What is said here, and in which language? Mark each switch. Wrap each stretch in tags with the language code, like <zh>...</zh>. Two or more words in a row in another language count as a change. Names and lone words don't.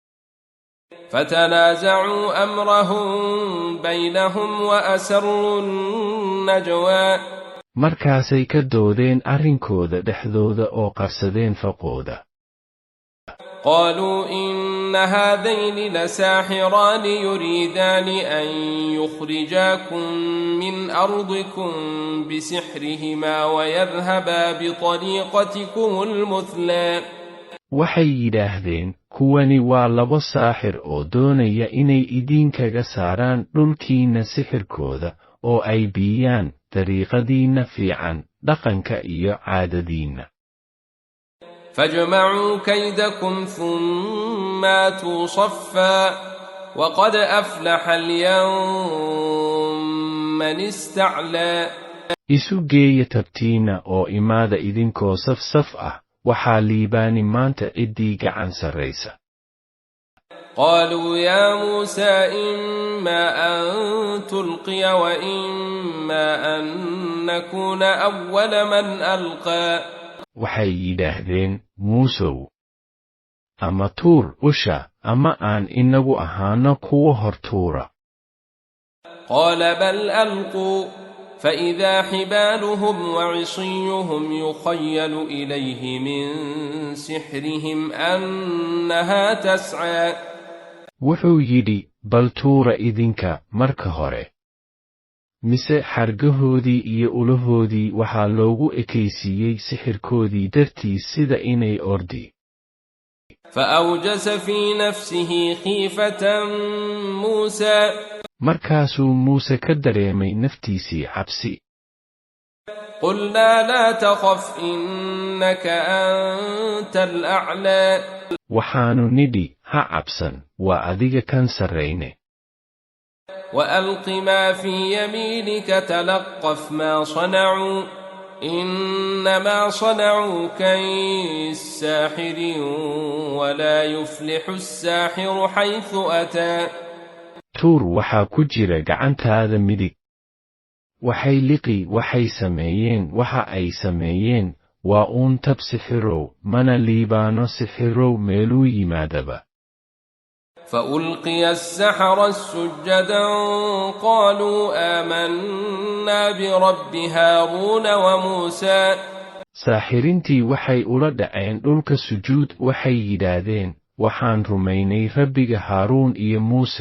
<ar>فتنازعوا أمرهم بينهم وأسروا النجوى</ar> <so>markaasay ka doodeen arrinkooda dhexdooda oo qarsadeen faqooda</so> <ar>قالوا إن هذين لساحران يريدان أن يخرجاكم من أرضكم بسحرهما ويذهبا بطريقتكم المثلى</ar> <so>waxay yidhaahdeen kuwani waa laba saaxir oo doonaya inay idinkaga saaraan dhulkiinna sixirkooda oo ay biyaan dariiqadiinna fiican dhaqanka iyo caadadiinna</so> <ar>فاجمعوا كيدكم ثم آتوا صفا وقد أفلح اليوم من استعلى</ar> <so>isu geeya tabtiina oo imaada idinkoo saf ah waxaa liibaani maanta ciddii gacan sarraysa.</so> <ar>قالوا يا موسى إما أن تلقي وإما أن نكون أول من ألقى</ar> <so>waxay yidhaahdeen muusow ama tuur usha ama aan inagu ahaano kuwa hor tuura.</so> <ar>قال بل ألقوا فإذا حبالهم وعصيهم يخيل إليه من سحرهم أنها تسعى</ar> <so>wuxuu yidhi bal tuura idinka marka hore mise xargahoodii iyo ulahoodii waxaa loogu ekaysiiyey sixirkoodii dartiis sida inay ordi.</so> <ar>فأوجس في نفسه خيفة موسى</ar> <so>markaasuu muuse ka dareemay naftiisii cabsi.</so> <ar>قلنا لا تخف إنك أنت الأعلى</ar> <so>waxaanu nidhi ha cabsan waa adiga kan sarrayne.</so> <ar>وألق ما في يمينك تلقف ما صنعوا إنما صنعوا كيد ساحر ولا يفلح الساحر حيث أتى</ar> <so>tuur waxaa ku jira gacantaada midig. waxay liqi waxay sameeyeen waxa ay sameeyeen waa uun tab sixirow mana liibaano sixirow meeluu yimaadaba.</so> <ar>فألقي السحرة سجدا قالوا آمنا برب هارون وموسى</ar> <so>saaxirintii waxay ula dhaceen dhulka sujuud waxay yidhaahdeen waxaan rumaynay rabbiga haaruun iyo muuse.</so>